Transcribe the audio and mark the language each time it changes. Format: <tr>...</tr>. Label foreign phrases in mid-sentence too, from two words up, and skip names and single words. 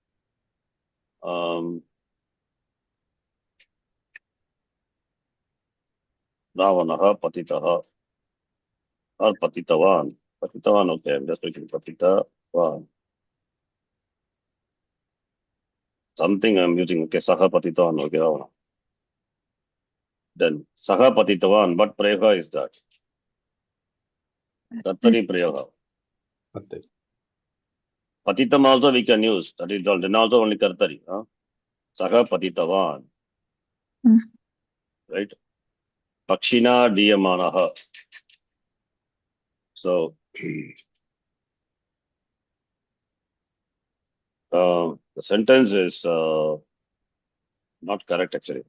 <sa>रावणः पतितः. Or पतितवान्। पतितवान्,</sa> <en>okay. I'm just making Patitavan. Something I'm using. Okay.</en> <sa>सह पतितवान्.</sa> <en>Okay. Ravana.</en> <sa>Then सह पतितवान्.</sa> <en>What Prayoga is that?</en> <sa>कर्तरि प्रयोग.</sa> <en>Patitam also we can use. That is all. Then also only Kartari.</en> <sa>सह पतितवान्. Right? पक्षिणा दीयमानः.</sa> <en>So, the sentence is not correct actually.</en>